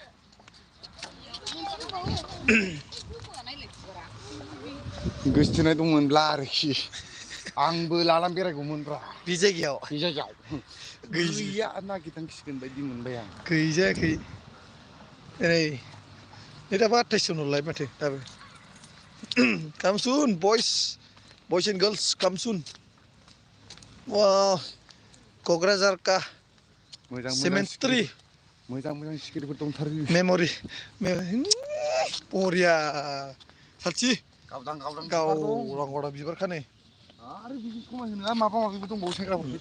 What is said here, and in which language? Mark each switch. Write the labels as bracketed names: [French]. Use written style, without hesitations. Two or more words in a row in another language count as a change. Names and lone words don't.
[Bodo] गोसथोनाय दंमोनब्ला आरोखि आंबो लानानै बेरायगौमोनब्रा बे जायगायाव गैया नागिरनांसिगोन बायदि मोनबाय आं गैजायाखै नै दाबो 28 नलाय माथो दाबो [English] come soon boys and girls come soon wah [Bodo] क'क्राझार का cemetery मोजां सिखिरिफोर दंथारो मेम'रि बरिया साथि गावदां बिबारखा नै आरो बिदि समायहोनो माबा माबिबो दंबावो सेंग्राफोरखौ